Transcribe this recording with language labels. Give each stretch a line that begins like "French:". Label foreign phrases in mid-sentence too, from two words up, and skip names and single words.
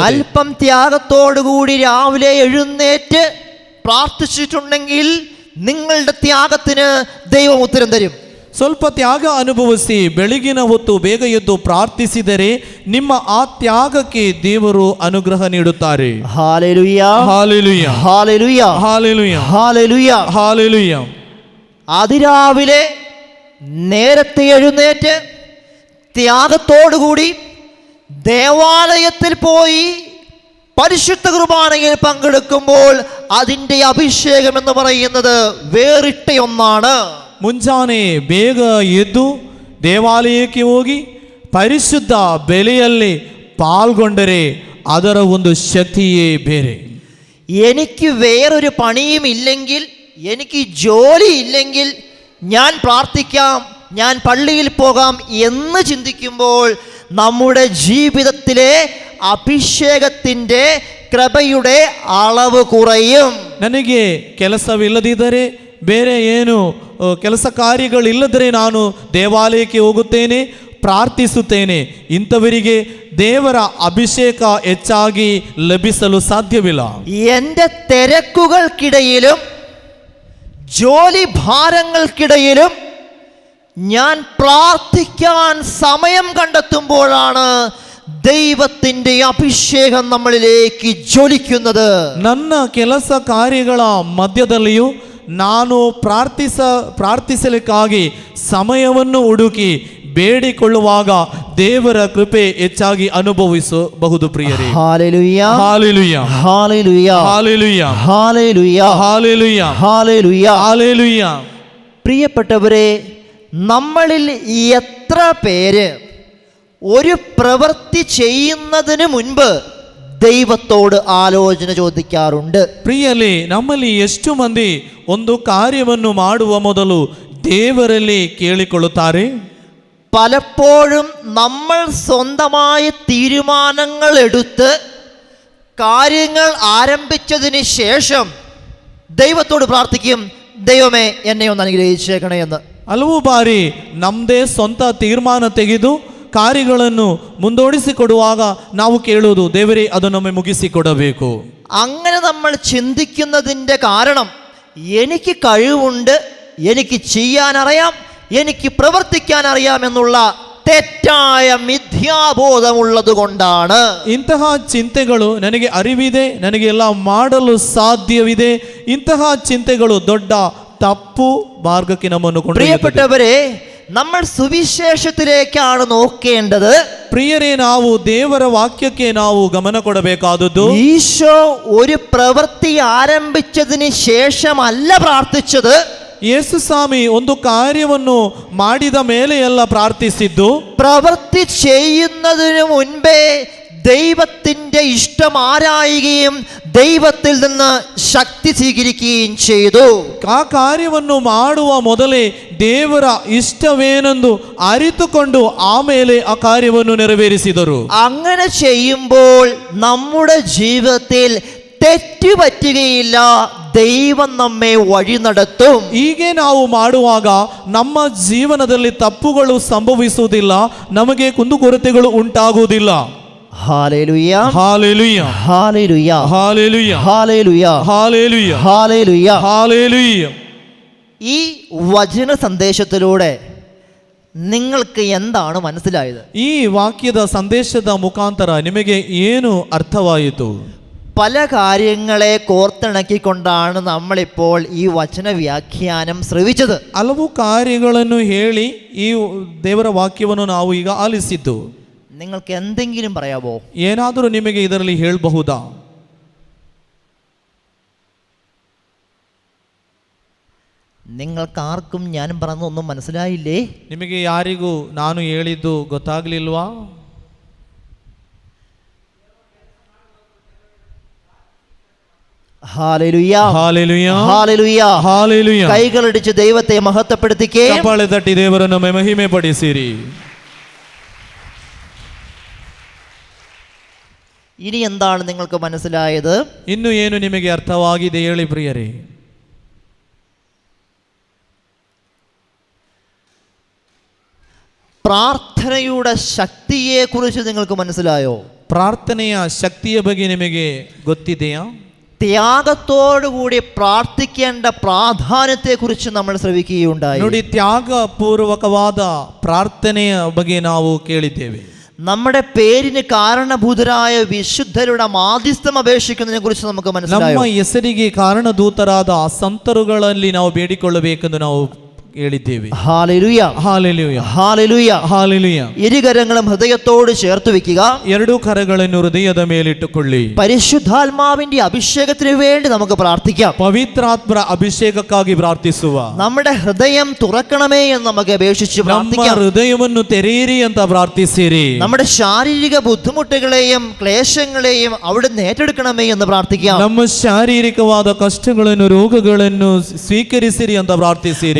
Malayalam: അല്പം ത്യാഗത്തോടുകൂടി രാവിലെ എഴുന്നേറ്റ് പ്രാർത്ഥിച്ചിട്ടുണ്ടെങ്കിൽ നിങ്ങളുടെ ത്യാഗത്തിന് ദൈവം ഉത്തരം തരും.
Kannada: ಸ್ವಲ್ಪ ತ್ಯಾಗ ಅನುಭವಿಸಿ ಬೆಳಗಿನ ಹೊತ್ತು ಬೇಗ ಎದ್ದು ಪ್ರಾರ್ಥಿಸಿದರೆ ನಿಮ್ಮ ಆ ತ್ಯಾಗಕ್ಕೆ ದೇವರು ಅನುಗ್ರಹ ನೀಡುತ್ತಾರೆ.
Malayalam: ഹല്ലേലൂയ, ഹല്ലേലൂയ, ഹല്ലേലൂയ, ഹല്ലേലൂയ, ഹല്ലേലൂയ. ഹല്ലേലൂയ. അതിരാവിലെ നേരത്തെ എഴുന്നേറ്റ് ത്യാഗത്തോടുകൂടി ദേവാലയത്തിൽ പോയി പരിശുദ്ധ കുർബാനയിൽ പങ്കെടുക്കുമ്പോൾ അതിൻ്റെ അഭിഷേകം എന്ന് പറയുന്നത് വേറിട്ട ഒന്നാണ്.
Kannada: ಮುಂಜಾನೆ ಬೇಗ ಎದ್ದು ದೇವಾಲಯಕ್ಕೆ ಹೋಗಿ ಪರಿಶುದ್ಧ ಬೆಲೆಯಲ್ಲಿ ಪಾಲ್ಗೊಂಡರೆ ಅದರ ಒಂದು ಶಕ್ತಿಯೇ ಬೇರೆ.
Malayalam: എനിക്ക് വേറൊരു പണിയും ഇല്ലെങ്കിൽ, എനിക്ക് ജോലി ഇല്ലെങ്കിൽ ഞാൻ പ്രാർത്ഥിക്കാം, ഞാൻ പള്ളിയിൽ പോകാം എന്ന് ചിന്തിക്കുമ്പോൾ നമ്മുടെ ജീവിതത്തിലെ അഭിഷേകത്തിൻ്റെ കൃപയുടെ അളവ് കുറയും.
Kannada: ನನಗೆ ಕೆಲಸವಿಲ್ಲದಿದ್ದರೆ, ಬೇರೆ ಏನು ಕೆಲಸ ಕಾರ್ಯಗಳಿಲ್ಲದರೆ ನಾನು ದೇವಾಲಯಕ್ಕೆ ಹೋಗುತ್ತೇನೆ, ಪ್ರಾರ್ಥಿಸುತ್ತೇನೆ. ಇಂಥವರಿಗೆ ದೇವರ ಅಭಿಷೇಕ ಹೆಚ್ಚಾಗಿ ಲಭಿಸಲು ಸಾಧ್ಯವಿಲ್ಲ.
Malayalam: എൻ്റെ തിരക്കുകൾക്കിടയിലും ജോലി ഭാരങ്ങൾക്കിടയിലും ഞാൻ പ്രാർത്ഥിക്കാൻ സമയം കണ്ടെത്തുമ്പോഴാണ് ദൈവത്തിൻ്റെ അഭിഷേകം നമ്മളിലേക്ക് ജ്വലിക്കുന്നത്.
Kannada: ನನ್ನ ಕೆಲಸ ಕಾರ್ಯಗಳ ಮಧ್ಯದಲ್ಲಿಯೂ ನಾನು ಪ್ರಾರ್ಥಿಸಲಿಕ್ಕಾಗಿ ಸಮಯವನ್ನು ಹುಡುಕಿ ಬೇಡಿಕೊಳ್ಳುವಾಗ ದೇವರ ಕೃಪೆ ಹೆಚ್ಚಾಗಿ ಅನುಭವಿಸಬಹುದು ಪ್ರಿಯರೇ.
Malayalam: ഹല്ലേലൂയ, ഹല്ലേലൂയ, ഹല്ലേലൂയ, ഹല്ലേലൂയ, ഹല്ലേലൂയ, ഹല്ലേലൂയ, ഹല്ലേലൂയ. ഹല്ലേലൂയ. പ്രിയപ്പെട്ടവരെ, നമ്മളിൽ എത്ര പേര് ഒരു പ്രവൃത്തി ചെയ്യുന്നതിന് മുൻപ് ദൈവത്തോട് ആലോചന ചോദിക്കാറുണ്ട്?
Kannada: ಪ್ರಿಯರೇ, ನಮ್ಮಲ್ಲಿ ಎಷ್ಟು ಮಂದಿ ಒಂದು ಕಾರ್ಯವನ್ನು ಮಾಡುವ ಮೊದಲು ದೇವರಲ್ಲಿ ಕೇಳಿಕೊಳ್ಳುತ್ತಾರೆ?
Malayalam: പലപ്പോഴും നമ്മൾ സ്വന്തമായ തീരുമാനങ്ങൾ എടുത്ത് കാര്യങ്ങൾ ആരംഭിച്ചതിന് ശേഷം ദൈവത്തോട് പ്രാർത്ഥിക്കും, ദൈവമേ എന്നെ ഒന്ന് അനുഗ്രഹിച്ചേക്കണേ എന്ന്.
Kannada: ಹಲವು ಬಾರಿ ನಮ್ಮದೇ ಸ್ವಂತ ತೀರ್ಮಾನ ತೆಗೆದು ಕಾರ್ಯಗಳನ್ನು ಮುಂದೋಡಿಸಿಕೊಡುವಾಗ ನಾವು ಕೇಳುವುದು, ದೇವರೇ ಅದು ನಮಗೆ ಮುಗಿಸಿಕೊಡಬೇಕು.
Malayalam: അങ്ങനെ നമ്മൾ ചിന്തിക്കുന്നതിൻ്റെ കാരണം എനിക്ക് കഴിവുണ്ട്, എനിക്ക് ചെയ്യാനറിയാം, എനിക്ക് പ്രവർത്തിക്കാൻ അറിയാം എന്നുള്ള തെറ്റായ മിഥ്യാബോധമുള്ളത് കൊണ്ടാണ്.
Kannada: ಇಂತಹ ಚಿಂತೆಗಳು ನನಗೆ ಅರಿವಿದೆ, ನನಗೆ ಎಲ್ಲ ಮಾಡಲು ಸಾಧ್ಯವಿದೆ, ಇಂತಹ ಚಿಂತೆಗಳು ದೊಡ್ಡ ತಪ್ಪು ಮಾರ್ಗಕ್ಕೆ ನಮ್ಮನ್ನು ಕೊಂಡೊಯ್ಯುತ್ತದೆ.
Malayalam: പ്രിയപ്പെട്ടവരെ, നമ്മൾ സുവിശേഷത്തിലേക്കാണ് നോക്കേണ്ടത്.
Kannada: ಪ್ರಿಯರೇ, ನಾವು ದೇವರ ವಾಕ್ಯಕ್ಕೆ ನಾವು ಗಮನ ಕೊಡಬೇಕಾದದ್ದು.
Malayalam: ഈശോ ഒരു പ്രവൃത്തി ആരംഭിച്ചതിന് ശേഷമല്ല പ്രാർത്ഥിച്ചത്.
Kannada: ಯೇಸು ಸ್ವಾಮಿ ಒಂದು ಕಾರ್ಯವನ್ನು ಮಾಡಿದ ಮೇಲೆ ಎಲ್ಲ പ്രാർത്ഥിಸಿದ್ದು,
Malayalam: പ്രവൃത്തി ചെയ്യുന്നതിന് മുൻപേ ദൈവത്തിൻ്റെ ഇഷ്ടം ആരായുകയും ദൈവത്തിൽ നിന്ന് ശക്തി സ്വീകരിക്കുകയും ചെയ്തു.
Kannada: ಆ ಕಾರ್ಯವನ್ನು ಮಾಡುವ ಮೊದಲೇ ದೇವರ ಇಷ್ಟವೇನೆಂದು ಅರಿತುಕೊಂಡು ಆಮೇಲೆ ಆ ಕಾರ್ಯವನ್ನು ನೆರವೇರಿಸಿದರು.
Malayalam: അങ്ങനെ ചെയ്യുമ്പോൾ നമ്മുടെ ജീവിതത്തിൽ തെറ്റ് പറ്റുകയില്ല, ദൈവം നമ്മെ വഴി നടത്തും.
Kannada: ಹೀಗೆ ನಾವು ಮಾಡುವಾಗ ನಮ್ಮ ಜೀವನದಲ್ಲಿ ತಪ್ಪುಗಳು ಸಂಭವಿಸುವುದಿಲ್ಲ, ನಮಗೆ ಕುಂದುಕೊರತೆಗಳು ಉಂಟಾಗುವುದಿಲ್ಲ.
Malayalam: ഹല്ലേലൂയ, ഹല്ലേലൂയ, ഹല്ലേലൂയ, ഹല്ലേലൂയ, ഹല്ലേലൂയ, ഹല്ലേലൂയ, ഹല്ലേലൂയ. ഹല്ലേലൂയ. ഈ വചന സന്ദേശത്തിലൂടെ നിങ്ങൾക്ക് എന്താണ് മനസ്സിലായത്?
Kannada: ಈ ವಾಕ್ಯದ ಸಂದೇಶದ ಮುಖಾಂತರ ನಿಮಗೆ ಏನು ಅರ್ಥವಾಯಿತು?
Malayalam: പല കാര്യങ്ങളെ കോർത്തിണക്കിക്കൊണ്ടാണ് നമ്മളിപ്പോൾ ഈ വചന വ്യാഖ്യാനം ശ്രവിച്ചത്.
Kannada: ಹಲವು ಕಾರ್ಯಗಳನ್ನು ಹೇಳಿ ಈ ದೇವರ ವಾಕ್ಯವನ್ನು ನಾವು ಈಗ ಆಲಿಸಿದ್ದು.
Malayalam: നിങ്ങൾക്ക് എന്തെങ്കിലും പറയാമോ?
Kannada: ಏನಾದರೂ ನಿಮಗೆ ಇದರಲ್ಲಿ ಹೇಳಬಹುದಾ?
Malayalam: നിങ്ങൾക്കാർക്കും ഞാൻ പറഞ്ഞൊന്നും മനസ്സിലായില്ലേ?
Kannada: ನಿಮಗೆ ಯಾರಿಗೂ ನಾನು ಹೇಳಿದ್ದು ಗೊತ್ತಾಗ್ಲಿಲ್ವಾ?
Malayalam: ഹല്ലേലൂയ, ഹല്ലേലൂയ, ഹല്ലേലൂയ, ഹല്ലേലൂയ. കൈകളടിച്ച് ദൈവത്തെ മഹത്വപ്പെടുത്തിക്കേ.
Kannada: ಚಪ್ಪಾಳೆ ತಟ್ಟಿ ದೇವರನ್ನು ಮಹಿಮೆ ಪಡಿಸಿರಿ.
Malayalam: ഇനി എന്താണ് നിങ്ങൾക്ക് മനസ്സിലായത്?
Kannada: ಇನ್ನು ಏನು ನಿಮಗೆ ಅರ್ಥವಾಗಿದೆ ಹೇಳಿ ಪ್ರಿಯರೇ?
Malayalam: പ്രാർത്ഥനയുടെ ശക്തിയെക്കുറിച്ച് നിങ്ങൾക്ക് മനസ്സിലായോ?
Kannada: ಪ್ರಾರ್ಥನೆಯ ಶಕ್ತಿಯ ಬಗ್ಗೆ ನಿಮಗೆ ಗೊತ್ತಿದೆಯಾ?
Malayalam: ത്യാഗത്തോടുകൂടി പ്രാർത്ഥിക്കേണ്ട പ്രാധാന്യത്തെക്കുറിച്ച് നമ്മൾ ശ്രവിക്കുകയുണ്ടായി.
Kannada: ನೋಡಿ, ತ್ಯಾಗಪೂರ್ವಕವಾದ ಪ್ರಾರ್ಥನೆಯ ಬಗ್ಗೆ ನಾವು ಕೇಳಿದ್ದೇವೆ.
Malayalam: നമ്മുടെ പേരിന് കാരണഭൂതരായ വിശുദ്ധരുടെ മാധ്യസ്ഥം അപേക്ഷിക്കുന്നതിനെ കുറിച്ച് നമുക്ക് മനസ്സിലായി.
Kannada: ನಮ್ಮ ಹೆಸರಿಗೆ ಕಾರಣದೂತರಾದ ಆ ಸಂತರುಗಳಲ್ಲಿ ನಾವು ಬೇಡಿಕೊಳ್ಳಬೇಕೆಂದು ನಾವು ಹೇಳಿದ್ದೇವೆ.
Malayalam: ഹല്ലേലൂയ, ഹല്ലേലൂയ, ഹല്ലേലൂയ, ഹല്ലേലൂയ. ഇരുകരങ്ങളും ഹൃദയത്തോട് ചേർത്ത് വെക്കുക.
Kannada: ಎರಡು ಕರಗಳನ್ನು ಹೃದಯದ ಮೇಲಿಟ್ಟುಕೊಳ್ಳಿ.
Malayalam: പരിശുദ്ധാത്മാവിന്റെ അഭിഷേകത്തിന് വേണ്ടി നമുക്ക് പ്രാർത്ഥിക്കാം.
Kannada: ಪವಿತ್ರಾತ್ಮರ ಅಭಿಷೇಕಕ್ಕಾಗಿ ಪ್ರಾರ್ಥಿಸುವ.
Malayalam: നമ്മുടെ ഹൃദയം തുറക്കണമേ എന്ന് നമുക്ക് അപേക്ഷിച്ച്
Kannada: ನಮ್ಮ
Malayalam: പ്രാർത്ഥിക്കാം.
Kannada: ಹೃದಯವನ್ನು ತೆರೆಯಿರಿ ಅಂತ ಪ್ರಾರ್ಥಿಸಿರಿ.
Malayalam: നമ്മുടെ ശാരീരിക ബുദ്ധിമുട്ടുകളെയും ക്ലേശങ്ങളെയും അവിടുന്ന് ഏറ്റെടുക്കണമേ എന്ന് പ്രാർത്ഥിക്കാം.
Kannada: ನಮ್ಮ ಶಾರೀರಿಕವಾದ ಕಷ್ಟಗಳನ್ನು ರೋಗಗಳನ್ನು ಸ್ವೀಕರಿಸಿರಿ ಅಂತ ಪ್ರಾರ್ಥಿಸಿರಿ.